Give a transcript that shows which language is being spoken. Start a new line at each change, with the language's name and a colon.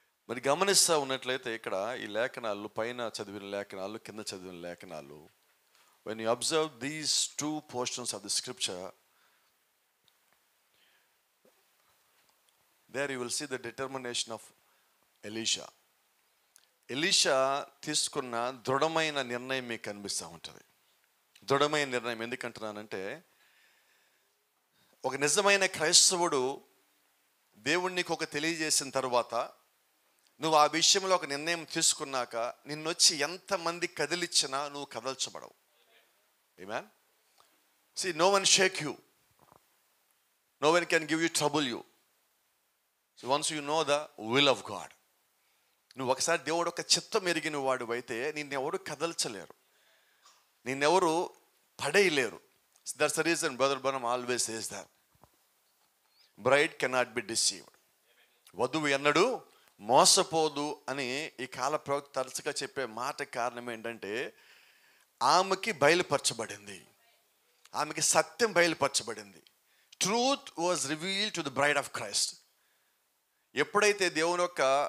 Telugu: మరి గమనిస్తూ ఉన్నట్లయితే ఇక్కడ ఈ లేఖనాలు, పైన చదివిన లేఖనాలు,
English: కింద చదివిన లేఖనాలు, when you observe these two portions of the scripture, there you will see the determination of Elisha.
Telugu: Elisha తీసుకున్న దృఢమైన నిర్ణయం మీకు కనిపిస్తూ ఉంటుంది. దృఢమైన నిర్ణయం ఎందుకంటున్నానంటే, ఒక నిజమైన క్రైస్తవుడు దేవుడు నీకు ఒక తెలియజేసిన తర్వాత నువ్వు ఆ విషయంలో ఒక నిర్ణయం తీసుకున్నాక నిన్నొచ్చి ఎంతమంది కదిలిచ్చినా నువ్వు కదల్చబడవు.
English: ఆమేన్. See, no one shake you. No one can give you trouble you. So once you know the will of God,
Telugu: నువ్వు ఒకసారి దేవుడు ఒక చిత్తం ఎరిగిన వాడు అయితే నిన్నెవరు కదల్చలేరు, నిన్నెవరు పడేయలేరు.
English: That's the reason Brother Branham always says that bride cannot be deceived.
Telugu: వధువు ఎన్నడూ మోసపోదు అని ఈ కాల ప్రవక్త తరచుగా చెప్పే మాట కారణం ఏంటంటే, ఆమెకి బయలుపరచబడింది, ఆమెకి సత్యం బయలుపరచబడింది.
English: Truth was revealed to the bride of Christ.
Telugu: ఎప్పుడైతే దేవుని యొక్క